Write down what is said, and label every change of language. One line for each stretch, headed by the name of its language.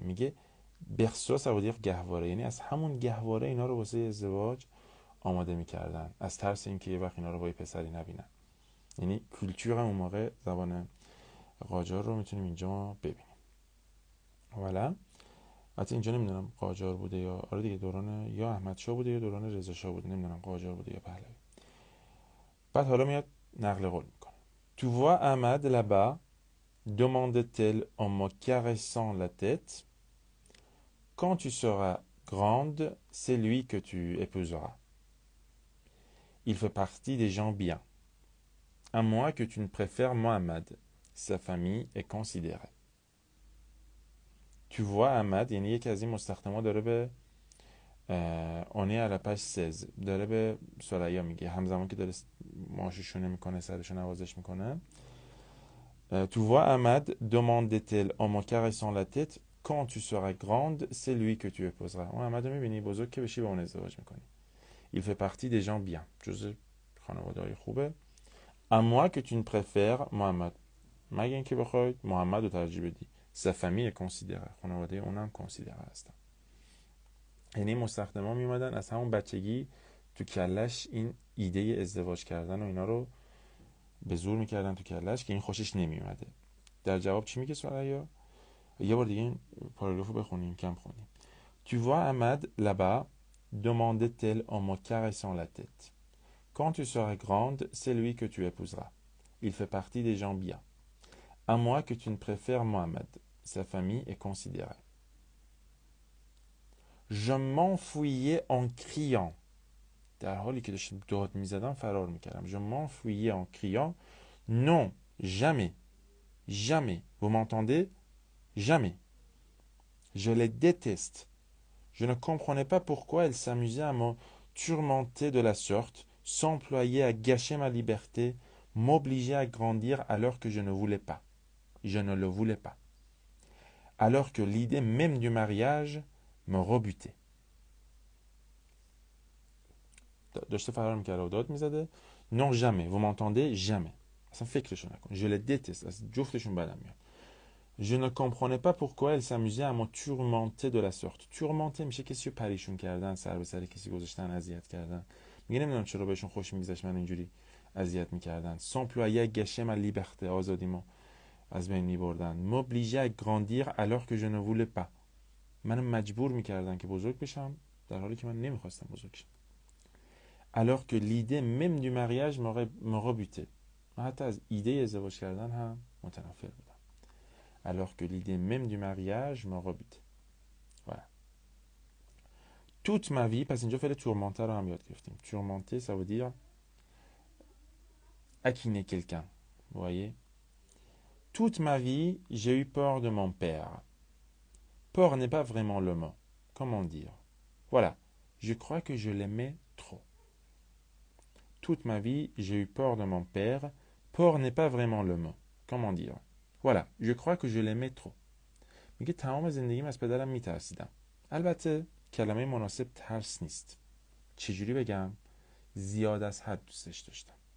Persian: میگه
French: berceau ça veut dire
Persian: گهواره، یعنی از همون گهواره اینا رو واسه ازدواج آماده میکردن، از ترس اینکه یه وقت اینا رو با یه پسری نبینن. یعنی کلچور اون موقع زبان قاجار رو میتونیم اینجا ببینیم. والا حتی اینجا نمیدونم قاجار بوده یا آره دیگه دوران یا احمد شاه بوده یا دوران رضا شاه بوده، نمیدونم قاجار بوده یا پهلوی. بعد حالا میاد نقل قول میکنه.
French: Tu vois Ahmad là-bas, demande-t-elle en me caressant la tête. Quand tu seras grande, c'est lui que tu épouseras. Il fait partie des gens bien. À moins que tu ne préfères Mohammed. Sa famille est considérée. Tu vois Ahmad,
Persian: یعنی یک از این مستخدما داره به
French: on est à la page 16
Persian: داره به سریا میگه، همزمان که داره ماشوشونه میکنه سرشو نوازش میکنه.
French: Tu vois Ahmad, demande-t-elle en me caressant la tête, quand tu seras grande, c'est lui que tu épouseras.
Persian: اون احمد رو میبینی بزرگ که بشی با اون ازدواج میکنی.
French: Il fait partie des gens bien.
Persian: جزء خانواده های خوبه.
French: À moi que tu ne préfères Mohammed.
Persian: مگه اینکه بخواید محمد رو ترجیح بدی.
French: Sa famille est considérée.
Persian: خانواده اونم considérée هستن. یعنی مستخدما میومدن از همون بچگی تو کلش این ایده ازدواج کردن و اینا رو به زور میکردن تو کلش که این خوشش نمیومده. در جواب چی میگه سوالیا؟ یه بار دیگه این پاراگرافو بخونیم، کم خونیم.
French: Tu vois Ahmad là-bas, demande-t-elle en me caressant la tête. Quand tu seras grande, c'est lui que tu épouseras. Il fait partie des gens bien. À moins que tu ne préfères Mohammed. Sa famille est considérée. Je m'enfuyais en criant.
Persian: در حالی که داشتم داد میزدم فرار میکردم.
French: Je m'enfuyais en criant. Non, jamais. Jamais. Vous m'entendez? Jamais. Je les déteste. Je ne comprenais pas pourquoi elle s'amusait à me tourmenter de la sorte, s'employer à gâcher ma liberté, m'obliger à grandir alors que je ne voulais pas. Je ne le voulais pas. Alors que l'idée même du mariage me rebutait.
Persian: داشته فرار میکرده و داد میزده.
French: Non jamais. Vous m'entendez? Jamais.
Persian: اصلا فکرشو نکن.
French: Je les déteste.
Persian: از جفتشون بدم میاد.
French: Je ne comprenais pas pourquoi elle s'amusait à me tourmenter de la sorte.
Persian: Tourmenter میشه کسی رو پریشون کردن، سر به سر کسی گذاشتن، اذیت کردن. میگه نمیدونم چرا بهشون خوش میگذشت من اینجوری اذیت میکردن.
French: S'employer à gâcher ma liberté،
Persian: آزادیمو از بین میبردن.
French: M'obliger à grandir alors que je ne voulais pas.
Persian: منو مجبور میکردن که بزرگ بشم در حالی که من نمیخواستم بزرگ شم.
French: Alors que l'idée même du mariage me rebutait.
Persian: من حتی از ایده ازدواج کردن هم متنفر بودم.
French: Alors que l'idée même du mariage me rebute. Voilà. Toute ma vie,
Persian: پس اینجا فعل tourmenter رو هم یاد گرفتیم.
French: Tourmenter, ça veut dire haquiner quelqu'un. Vous voyez? Toute ma vie, j'ai eu peur de mon père. Peur n'est pas vraiment le mot. Comment dire? Voilà. Je crois que je l'aimais trop. Toute ma vie, j'ai eu peur de mon père. Peur n'est pas vraiment le mot. Comment dire? Voilà. Je crois que je l'aimais trop.
Persian: میگه تمام زندگیم از پدرم میترسیدم. البته کلمه مناسب ترس نیست. چجوری بگم؟ زیاد از حد دوستش داشتم.